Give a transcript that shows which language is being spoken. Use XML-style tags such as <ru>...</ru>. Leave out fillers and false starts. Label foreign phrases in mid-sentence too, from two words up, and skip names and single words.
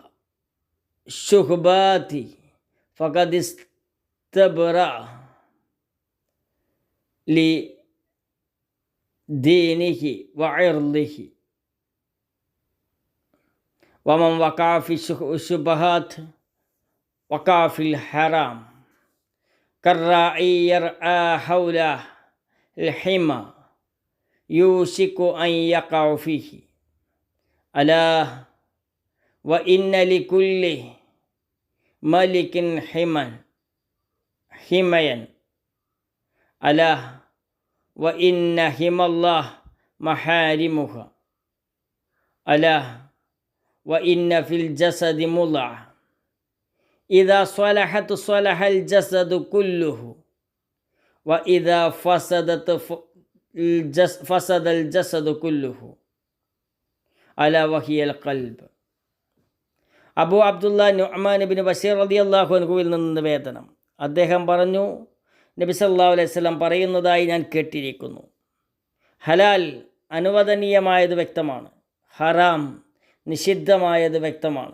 <ar>شبهات فقد استبرأ لدينه وعرضه ومن وقع في شبهات وقع في الحرام كالراعي يرعى حول الحمى يوشك أن يقع فيه ألا وإن لكل ملك حميا ألا وإن حمى الله محارمها ألا وإن في الجسد مضغة إذا صلحت صلح الجسد كله وإذا فسد الجسد كله ألا وهي القلب.</ar> <ml>അബൂ അബ്ദുല്ലാ നുഅ്മാൻ ഇബ്നു ബശീർ റളിയല്ലാഹു അൻഹുവിൽ നിന്ന് നിവേദനം. അദ്ദേഹം പറഞ്ഞു, നബി സല്ലല്ലാഹു അലൈഹി വസല്ലം പറയുന്നതായി ഞാൻ കേട്ടിരിക്കുന്നു. ഹലാൽ അനുവദനീയമായത് വ്യക്തമാണ്, ഹറാം നിഷിദ്ധമായത് വ്യക്തമാണ്.</ml>